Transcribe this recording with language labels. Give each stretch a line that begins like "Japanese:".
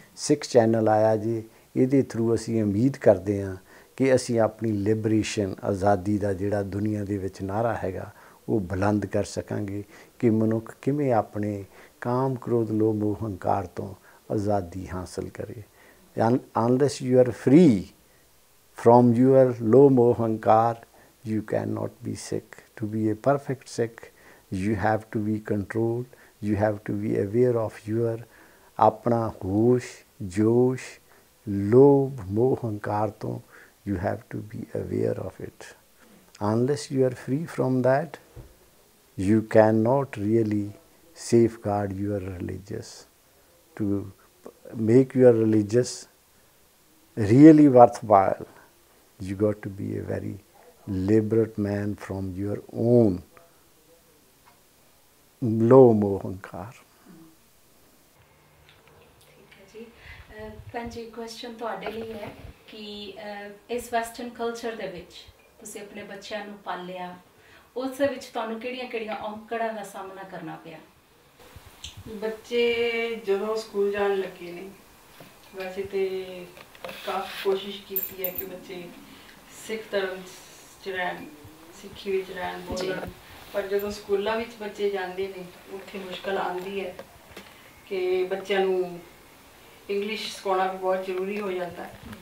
Punjabi: ਸਿੱਖ channel ਆਇਆ ਜੀ, ਇਹਦੇ ਥਰੂ ਅਸੀਂ ਉਮੀਦ ਕਰਦੇ ਹਾਂ ਕਿ ਅਸੀਂ ਆਪਣੀ ਲਿਬਰੇਸ਼ਨ ਆਜ਼ਾਦੀ ਦਾ ਜਿਹੜਾ ਦੁਨੀਆ ਦੇ ਵਿੱਚ ਨਾਅਰਾ ਹੈਗਾ ਉਹ ਬੁਲੰਦ ਕਰ ਸਕਾਂਗੇ ਕਿ ਮਨੁੱਖ ਕਿਵੇਂ ਆਪਣੇ ਕਾਮ ਕ੍ਰੋਧ ਲੋਭ ਮੋਹ ਹੰਕਾਰ ਤੋਂ ਆਜ਼ਾਦੀ ਹਾਸਲ ਕਰੇ।
English: Unless you are free from your low moh hankar, you cannot be Sikh. To be a perfect Sikh, you have to be controlled, you have to be aware of your apna hosh, josh, lobh, moh hankar to, you have to be aware of it. unless you are free from that, you cannot really safeguard your religious. To make your religious really worthwhile, you got to be a very liberate man from your own low mohankar.
Punjabi: ਠੀਕ ਹੈ ਜੀ। ਭੈਣ ਜੀ question ਤੁਹਾਡੇ ਲਈ ਹੈ ਕਿ ਇਸ ਵੈਸਟਰਨ ਕਲਚਰ ਦੇ ਵਿੱਚ ਤੁਸੀਂ ਆਪਣੇ ਬੱਚਿਆਂ ਨੂੰ ਪਾਲਿਆ, ਉਸ ਦੇ ਵਿੱਚ ਤੁਹਾਨੂੰ ਕਿਹੜੀਆਂ ਔਕੜਾਂ ਦਾ ਸਾਹਮਣਾ ਕਰਨਾ ਪਿਆ? ਬੱਚੇ ਜਦੋਂ ਸਕੂਲ ਜਾਣ ਲੱਗੇ ਨੇ, ਵੈਸੇ ਤੇ ਕਾਫੀ ਕੋਸ਼ਿਸ਼ ਕੀਤੀ ਹੈ ਕਿ ਬੱਚੇ ਸਿੱਖ ਧਰਮ 'ਚ ਰਹਿਣ, ਸਿੱਖੀ ਵਿੱਚ ਰਹਿਣ, ਬੋਲਣ, ਪਰ ਜਦੋਂ ਸਕੂਲਾਂ ਵਿੱਚ ਬੱਚੇ ਜਾਂਦੇ ਨੇ ਉੱਥੇ ਮੁਸ਼ਕਲ ਆਉਂਦੀ ਹੈ ਕਿ ਬੱਚਿਆਂ ਨੂੰ ਇੰਗਲਿਸ਼ ਸਿਖਾਉਣਾ ਵੀ ਬਹੁਤ ਜ਼ਰੂਰੀ ਹੋ ਜਾਂਦਾ ਹੈ।